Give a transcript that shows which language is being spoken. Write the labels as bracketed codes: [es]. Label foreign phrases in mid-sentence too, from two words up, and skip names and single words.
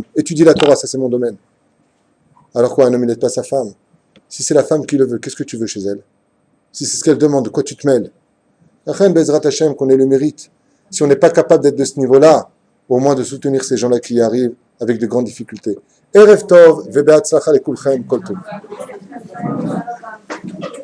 [fr] Étudie la Torah, ça c'est mon domaine. Alors quoi, un homme il n'aide pas sa femme? Si c'est la femme qui le veut, qu'est-ce que tu veux chez elle? Si c'est ce qu'elle demande, de quoi tu te mêles? [he] לכם בעזרת השם, [fr] qu'on ait le mérite. Si on n'est pas capable d'être de ce niveau-là, au moins de soutenir ces gens-là qui y arrivent avec de grandes difficultés. [he] ערב טוב, ובהצלחה לכולכם, כל טוב.